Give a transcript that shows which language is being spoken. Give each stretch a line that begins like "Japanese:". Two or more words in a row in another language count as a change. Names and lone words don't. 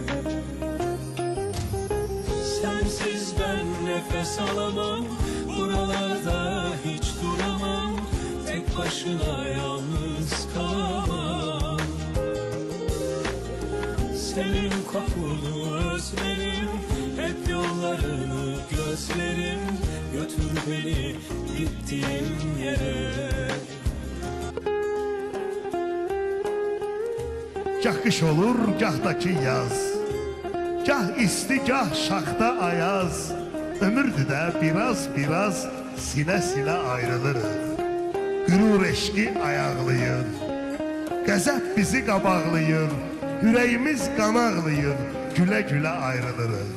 Turkish: Sensiz ben nefes alamam, buralarda hiç duramam, tek başına yalnız kalamam. Senin kokunu özlerim, hep yollarını gözlerim, götür beni gittiğin yere.
Azerbaijani: Gah qış olur, gah da ki yaz, gah isti, gah şaxta ayaz. Ömürdü də biraz sinə-sinə ayrılırıq. Qürur eşqi ayaqlayır, qəzəb bizi qabaqlayır, ürəyimiz qan ağlayır, gülə-gülə ayrılırıq.